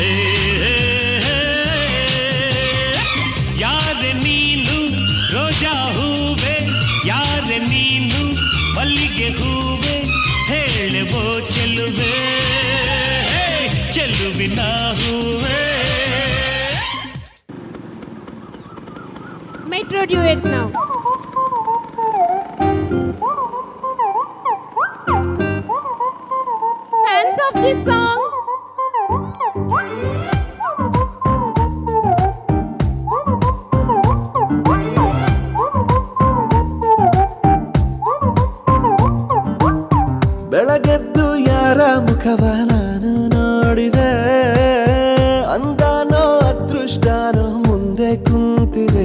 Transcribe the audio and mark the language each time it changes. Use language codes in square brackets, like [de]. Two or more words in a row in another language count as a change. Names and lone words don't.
[kn] ಯಾರೆ ನೀನು ರೋಜಾ ಹೂವೆ, ಯಾರೆ ನೀನು ಮಲ್ಲಿಗೆ ಹೂವೆ, ಹೇಳುವೋ ಚೆಲುವೆ ಚೆಲುವಿನ ಹೂವೆ. [en] Metro duet now. Fans of this song? [kn] ಬೆಳಗೆದ್ದು ಯಾರ ಮುಖವ ನಾನು ನೋಡಿದೆ, ಅಂದಾನೋ ಅದೃಷ್ಟನೋ ಮುಂದೆ ಕುಂತಿದೆ.